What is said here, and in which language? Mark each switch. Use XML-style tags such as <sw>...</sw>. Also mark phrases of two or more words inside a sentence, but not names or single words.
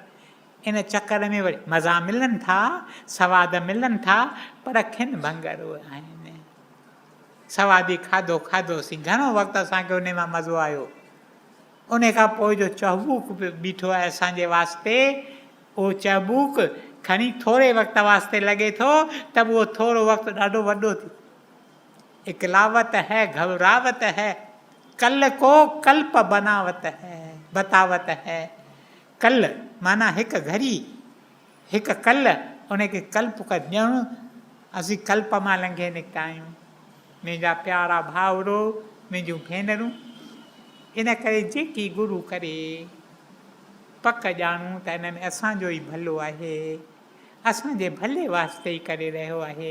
<sd>इन चकर में वरी मज़ा मिलनि था, सवाद मिलनि था, पर खिन भंगर आहिनि। सवादी खाधोसीं, घणो वक़्तु असांखे उन मां मज़ो आयो। उन खां पोइ जो चहबूक बीठो आहे असांजे वास्ते, उहो चहबूक खणी थोरे वक़्त वास्ते लॻे थो त उहो थोरो वक़्तु ॾाढो वॾो थी।</sd> <hi>इकलावत है, घबरावत है, कल को कल्प बतावत है।</hi> <sd>कल माना हिकु घड़ी, हिकु कल, उनखे कल्प का ॼण। असीं कल्प मां लंघे निकिता आहियूं। मुंहिंजा प्यारा भाउरो, मुंहिंजूं भेनरूं, इन करे जेकी गुरू करे पक ॼाणूं त हिन में असांजो ई भलो आहे, असांजे भले वास्ते ई करे रहियो आहे।</sd>